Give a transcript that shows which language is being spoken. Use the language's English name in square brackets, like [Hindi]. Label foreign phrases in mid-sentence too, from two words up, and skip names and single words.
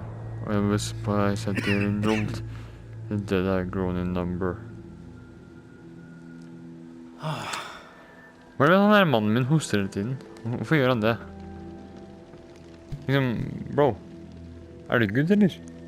[English] I was surprised at the result. The dead had grown in number. [Norwegian] Hva er det han der mannen min hoster hele tiden? Hvorfor gjør han det? Liksom, bro, er du good, eller?